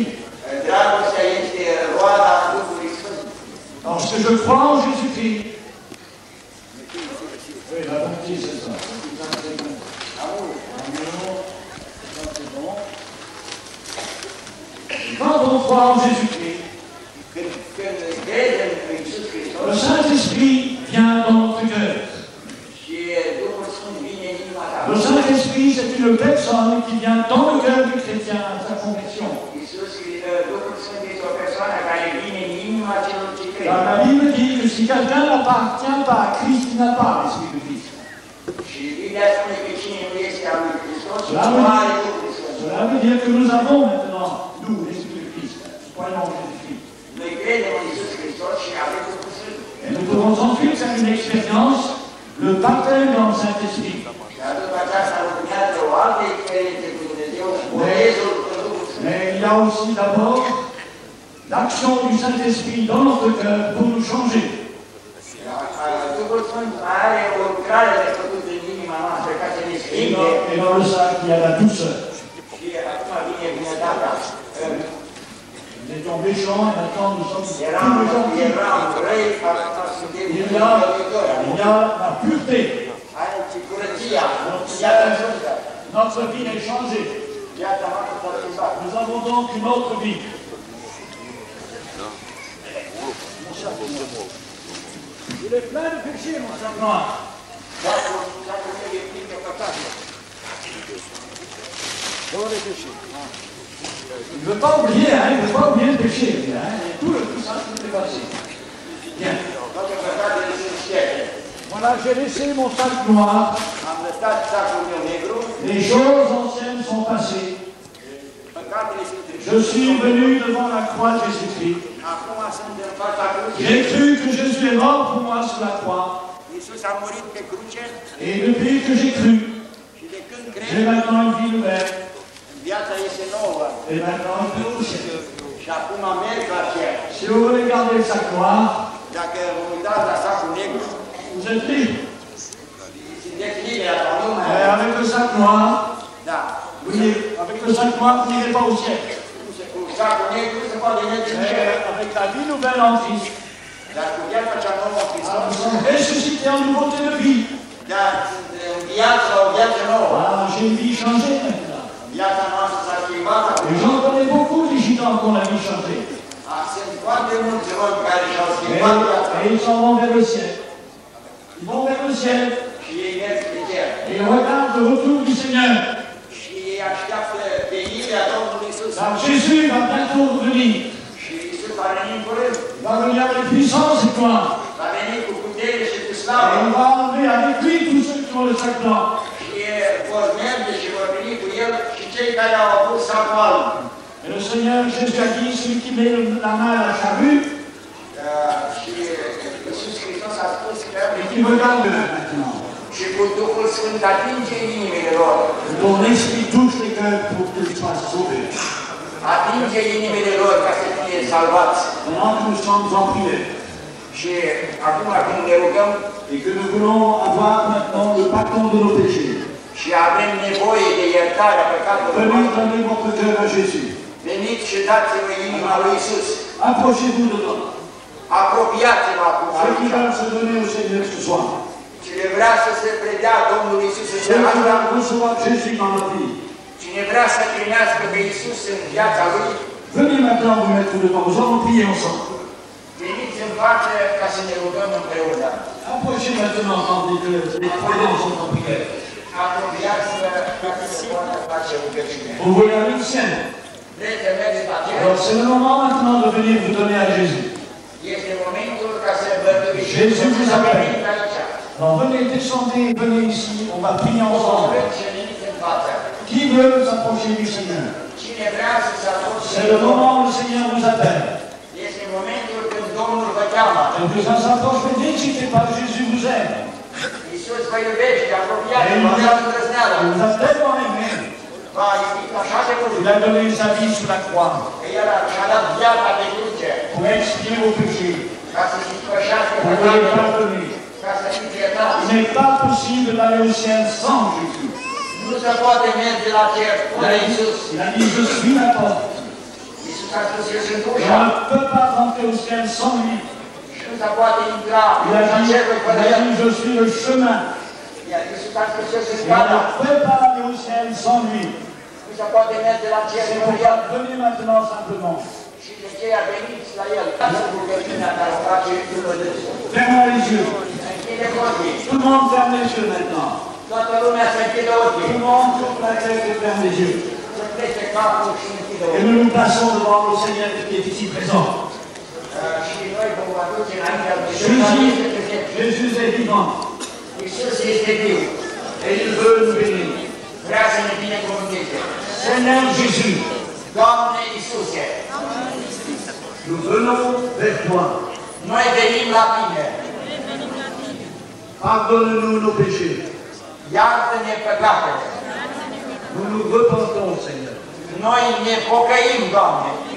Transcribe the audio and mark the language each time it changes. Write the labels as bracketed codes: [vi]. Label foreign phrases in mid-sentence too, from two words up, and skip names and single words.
[ro] Dragostea este roada Duhului Sfânt. [fr] Parce que je crois en Jésus-Christ. Oui, la bonté, c'est ça. Amour. Quand on croit en Jésus-Christ, [ro] Când credem în Iisus Hristos [fr] le Saint-Esprit vient dans notre cœur. [ro] și Duhul Sfânt vine în inima ta. [fr] Le Saint-Esprit, c'est une personne qui vient dans le cœur du chrétien à sa conversion. [ro] Duhul Sfânt este o persoană care vine în inima celor ce cred. [fr] Car la Bible dit que si quelqu'un n'appartient pas à Christ, il n'a pas l'Esprit de Christ. [ro] Și Biblia spune că cine nu este al lui Hristos, [fr] Cela [ro] nu [fr] veut [ro] are [fr] dire- [ro] Duhul Sfânt. [fr] Cela veut dire que nous avons maintenant, nous, l'Esprit de Christ. Croyons en Jésus-Christ. [ro] Noi credem în Iisus Hristos și avem Duhul Sfânt. [fr] Et nous pouvons ensuite faire une expérience, le baptême dans le Saint-Esprit. [ro] Dar după aceasta urmează o altă experiență cu Dumnezeu, botezul cu Duhul Sfânt. [fr] Mais il y a aussi d'abord l'action du Saint-Esprit dans notre cœur pour nous changer. [ro] Duhul Sfânt are o lucrare de făcut în inima noastră ca să ne schimbe. [fr] Et dans le sac, il y a la douceur. [ro] Și acum vine bunătatea. [fr] Nous étions méchants et maintenant nous sommes [ro] Eram [fr] plus gentils. [ro] răi, acum suntem [fr] Il y [ro] iubitori. [fr] a la pureté. [ro] Aici curăția, viața sfântă. [fr] Notre vie est changée. [ro] Viața noastră s-a schimbat. [fr] Nous avons donc une autre vie. Il est plein de péchés, mon sac noir. [ro] Sacul meu e plin de păcate. [fr] Dans les péchés. Il ne veut pas oublier, hein, il ne veut pas oublier le péché. Hein. Et tout ça, tout est passé. Bien. [ro] Toate păcatele sunt șterte. [fr] Voilà, j'ai laissé mon sac noir. [ro] Am lăsat sacul meu negru, [fr] Les choses anciennes sont passées. [ro] păcatele sunt [fr] Je [ro] trecute. [fr] suis venu devant la croix de Jésus-Christ. [ro] Acum sunt în fața crucii. [fr] J'ai cru que Jésus est mort pour moi sur la croix. [ro] Iisus a murit pe cruce [fr] Et depuis que j'ai cru, [ro] și de când [fr] j'ai [ro] cred, [fr] maintenant une vie nouvelle. [ro] viața este nouă. [fr] Et maintenant, je vais au ciel. [ro] Și acum merg la cer. [fr] Si vous regardez le sac noir, [ro] Dacă vă uitați la sacul negru, [fr] vous êtes libre. [ro] sunteți liberi acum, nu mai [fr] Mais avec le sac noir, [ro] Da. [fr] avec le sac noir, vous n'irez pas au ciel. [ro] Cu sacul negru se poate merge în cer. [fr] Mais avec la vie nouvelle en Christ, [ro] Dar cu viața cea nouă în [fr] nous [ro] Hristos, [fr] sommes ressuscités en nouveauté de vie. [ro] dar în viața o viață nouă. [fr] Ah, j'ai une vie changée maintenant. [ro] Viața noastră s-a schimbat [fr] Et [ro] acum. [fr] j'en connais beaucoup des gitans qui ont la vie changée. [ro] Sunt foarte mulți oameni care și-au schimbat viața. [fr] Et ils s'en vont vers le ciel. Ils vont vers le ciel [ro] Și ei merg pe cer. [fr] et ils regardent le retour du Seigneur. [ro] Și ei așteaptă venirea Domnului Iisus. [fr] Car Jésus va bientôt revenir. [ro] Și Iisus va veni în curând. [fr] Il va venir avec puissance et gloire. [ro] Va veni cu putere și cu [fr] Et [ro] slavă. [fr] il va enlever avec lui tous ceux qui ont le sac blanc. [ro] Și vor merge și vor veni cu El și cei cei care au pus sacoală. [fr] Et le Seigneur Jésus a dit, celui qui met la main à la charrue, [ro] Și Iisus Hristos a spus că [fr] et qui regarde maintenant, [ro] și cu Duhul Sfânt atinge inimile lor. [fr] ton esprit touche les cœurs pour qu'ils soient sauvés. [ro] Atinge inimile lor ca să fie salvați. [fr] Pendant que nous sommes en prière, [ro] Și acum când ne rugăm [fr] et que nous voulons avoir maintenant le pardon de nos péchés, [ro] și avem nevoie de iertarea păcatelor, [fr] venez donner votre cœur à Jésus. [ro] veniți și dați-vă inima lui Iisus. [fr] Approchez-vous de toi. [ro] Apropiați-vă acum [fr] Ceux qui [ro] aici. [fr] veulent se donner au Seigneur ce soir, [ro] Cine vrea să se predea Domnului Iisus în [fr] ceux qui [ro] viața, [fr] veulent recevoir Jésus dans leur vie, [ro] cine vrea să primească pe Iisus în viața lui, [fr] venez maintenant vous mettre devant. Nous allons prier ensemble. [ro] veniți în față ca să ne rugăm împreună. [fr] Approchez maintenant tandis que les croyants sont en prière. [ro] Apropiați-vă ca să se poată face rugăciune. [fr] Vous voulez aller au ciel? [ro] Vreți să mergeți la cer? [fr] Alors c'est le moment maintenant de venir vous donner à Jésus. [ro] Este momentul ca să vă [fr] Jésus [ro] duceți [fr] vous [ro] să [fr] appelle. [ro] veniți aici. [fr] Alors venez, descendez, venez ici, on va prier ensemble. [ro] Vreți să veniți în față. [fr] Qui veut s'approcher du Seigneur? [ro] Cine vrea să se apropie [fr] C'est [ro] de [fr] le [ro] Domnul, [fr] moment où le Seigneur vous appelle. [ro] este momentul când Domnul vă cheamă. [fr] Et que ça s'approche, mais n'hésitez pas, Jésus vous aime. [ro] Iisus vă iubește, [fr] Et [ro] apropiați-vă, aveți îndrăzneală. [fr] il vous a tellement aimé, [ro] V-a iubit așa de mult. [fr] il a donné sa vie sur la croix [ro] Că El și-a dat viața de cruce [fr] pour expier vos péchés, [ro] ca să se spășească [fr] pour vous les [ro] păcatele, [fr] pardonner. [ro] ca să fiți iertați. [fr] Il n'est pas possible d'aller au ciel sans Jésus. [ro] Nu se poate merge la cer fără Iisus. [fr] Il a dit, je suis la porte. [ro] Iisus a spus, eu sunt [fr] Et [ro] ușa. [fr] on ne peut pas rentrer au ciel sans lui. [ro] Și nu se poate intra [fr] Il a [ro] la [fr] dit, [ro] cerul fără El. [fr] je suis le chemin. [ro] Iar Iisus a spus, eu sunt [fr] Et on [ro] calea. [fr] ne peut pas aller au ciel sans lui. [ro] Nu se poate merge la cer [fr] C'est [ro] fără [fr] pourquoi [ro] El. [fr] venez maintenant simplement. [ro] Și de aceea veniți la El. Dați rugăciunea care o face după Dumnezeu. [fr] Fermez les yeux. [ro] Închide ochii. [fr] Tout le monde ferme les yeux maintenant. [ro] Toată lumea să închide [fr] Tout [ro] ochii. [fr] le monde tourne la tête et ferme les yeux. [ro] Să plece capul și închide [fr] Et [ro] ochii. [fr] nous nous plaçons devant le Seigneur qui est ici présent. [ro] Și noi vom aduce înaintea lui Dumnezeu. [fr] Jésus est vivant. [ro] Iisus este viu. [fr] Et il veut nous bénir. [ro] Vrea să ne binecuvânteze. [fr] Seigneur Jésus, [ro] Doamne Iisuse, [fr] nous venons vers toi. [ro] noi venim la Tine. [fr] Pardonne-nous nos péchés. [ro] Iartă-ne păcatele. [fr] Nous nous repentons, Seigneur. [ro] Noi ne pocăim, Doamne.